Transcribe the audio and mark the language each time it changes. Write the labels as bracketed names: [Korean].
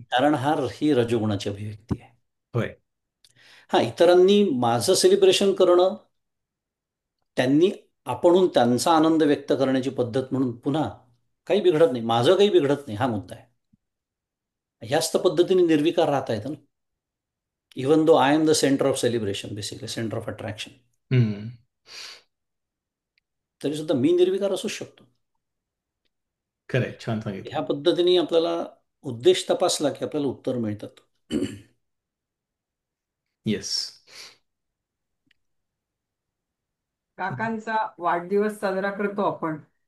[Marathi] कारण ही रजोगुणाची अभिव्यक्ती आहे. होय. हा, इतरांनी माझं सेलिब्रेशन करणं, त्यांनी आपणहून त्यांचा आनंद व्यक्त करण्याची पद्धत म्हणून पुन्हा काही बिघडत नाही, माझं काही बिघडत नाही, हा मुद्दा आहे. ह्याच तर पद्धतीने निर्विकार राहता येतं ना. [English] Even though I am the centre of celebration, basically centre of attraction, hmm. [Marathi] तरी सुद्धा मी निर्विकार असूच शकतो. खरंय, छान ह्या सांगितलं. पद्धतीने आपल्याला उद्देश तपासला की आपल्याला उत्तर मिळतात. [English] Yes. [Marathi] काकांचा वाढदिवस साजरा करतो आपण.